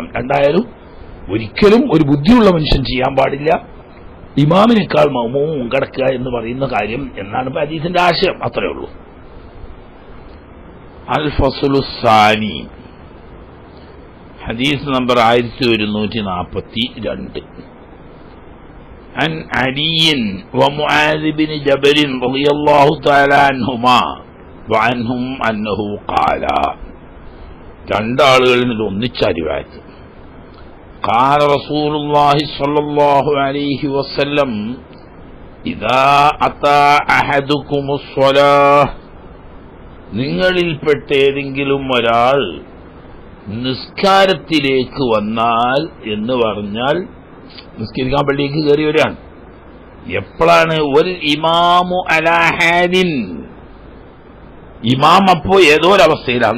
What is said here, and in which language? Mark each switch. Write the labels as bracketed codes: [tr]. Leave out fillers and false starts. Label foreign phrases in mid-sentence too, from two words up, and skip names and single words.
[ml] എന്തായാലും ഒരിക്കലും ഒരു ബുദ്ധിയുള്ള മനുഷ്യൻ ചെയ്യാൻ പാടില്ല ഇമാമിനേക്കാൾ മഅ്മൂം മുൻകടക്കുക എന്ന് പറയുന്ന കാര്യം എന്നാണ് ഹദീസിന്റെ ആശയം. അത്രയേ ഉള്ളൂ. [ar] الفصل الثاني, [ml] ഹദീസ് നമ്പർ 1142. [ar] عن علي ومعاذ بن جبل رضي الله تعالى عنهما وعنهم أنه قال, [ml] രണ്ടാളുകളിൽ നിന്ന് ഒന്നിച്ച റിവായത്ത്. [ar] قال رسول الله صلى الله عليه وسلم إذا أتى أحدكم الصلاة, [ml] നിങ്ങളിൽപ്പെട്ട ഏതെങ്കിലും ഒരാൾ നിസ്കാരത്തിലേക്ക് വന്നാൽ എന്ന് പറഞ്ഞാൽ നിസ്കരിക്കാൻ പള്ളിക്ക് കയറി വരികയാണ്. എപ്പോഴാണ്? [ar] والإمام على حال, [ml] ഇമാം അപ്പോ ഏതോ ഒരവസ്ഥയിലാണ്.